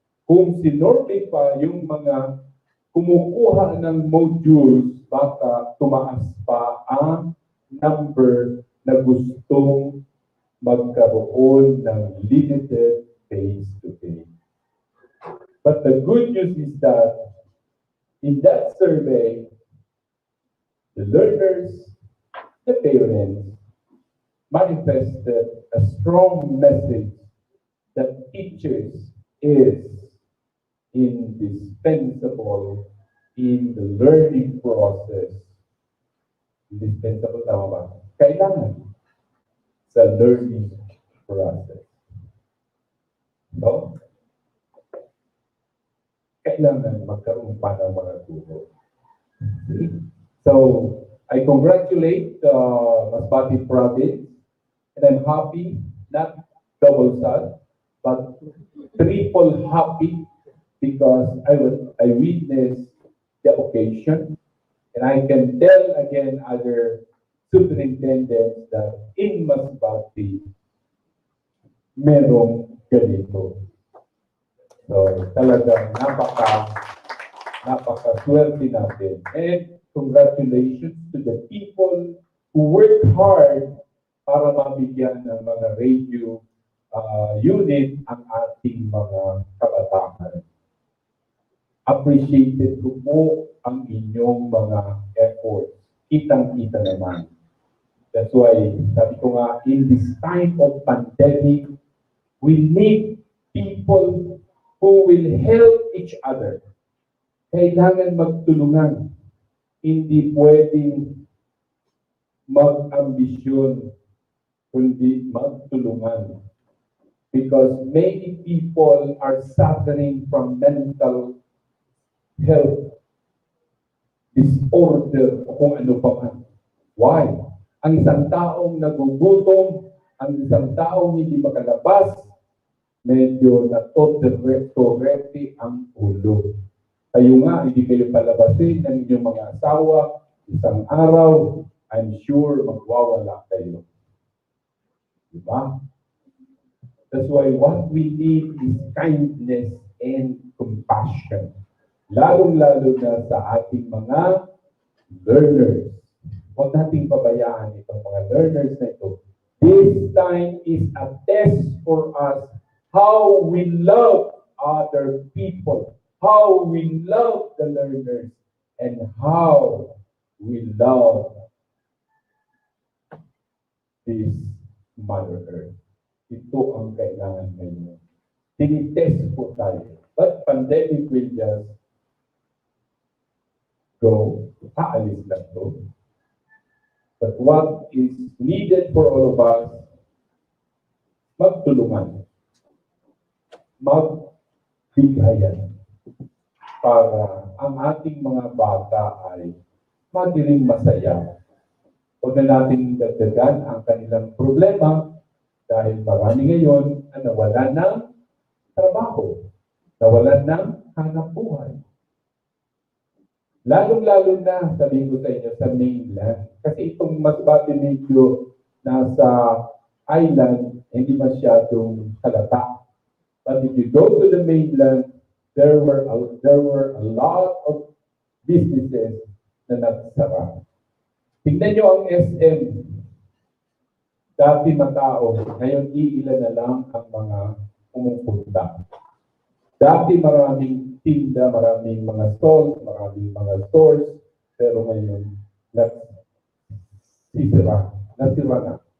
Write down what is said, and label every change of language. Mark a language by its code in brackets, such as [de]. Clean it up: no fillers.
[tl] Kung sinorte pa yung mga kumukuha ng modules, baka tumaas pa ang number na gustong magkaroon ng limited face-to-face. [en] But the good news is that in that survey, the learners, the parents, manifested a strong message that teachers is indispensable in the learning process. [tl] Indispensable, tama ba? Kailangan sa learning process. No? Kailangan magkaroon pa ng mga guro. [en] So, I congratulate Masbate Province, and I'm happy, not double sad, but triple happy because I witnessed the occasion, and I can tell again other superintendents that in Masbate, [tl] merong ganito. So, talagang napaka-swerte natin. [en] And congratulations to the people who worked hard [tl] para mabigyan ng mga radio unit ang ating mga kabataan. Appreciated ko po ang inyong mga efforts. Kitang-kita naman. [en] That's why, [tl] sabi ko nga, [en] in this time of pandemic, We need people who will help each other. [tl] Kailangan magtulungan. Hindi pwedeng mag-ambisyon, kundi magtulungan. [en] Because many people are suffering from mental health disorder [tl] o kung ano pa man. [en] Why? [tl] Ang isang taong nagugutom, ang isang taong hindi makalabas, medyo natotorete ang ulo. Kayo nga, hindi kayo palabasin ng inyong mga asawa, isang araw, [en] I'm sure [tl] magwawala kayo. Diba? [en] That's why what we need is kindness and compassion. [tl] Lalong-lalo na sa ating mga learners. Huwag nating pabayaan itong mga learners na ito. [en] This time is a test for us how we love other people, how we love the learners, and how we love this Mother Earth. [tl] Ito ang kailangan ngayon. Tinitest po tayo. [en] But pandemic will just go. [tl] Aalis lang to. [en] But what is needed for all of us, [tl] magtulungan. Magbigayan. Para ang ating mga bata ay maging masaya. Huwag na natin dagdagan ang kanilang problema dahil marami ngayon ang nawalan ng trabaho, nawalan ng hanap buhay. Lalong-lalo na, sabihin ko sa inyo, sa mainland. Kasi itong Masbatenyo nasa island, hindi masyadong halata. [en] But if you go to the mainland, there were a lot of businesses [tl] na nagsara. Tingnan nyo ang SM. Dati matao, ngayon iilan na lang ang mga pumupunta. Dati maraming tinda, maraming mga stalls, maraming mga stores, pero ngayon nasira na.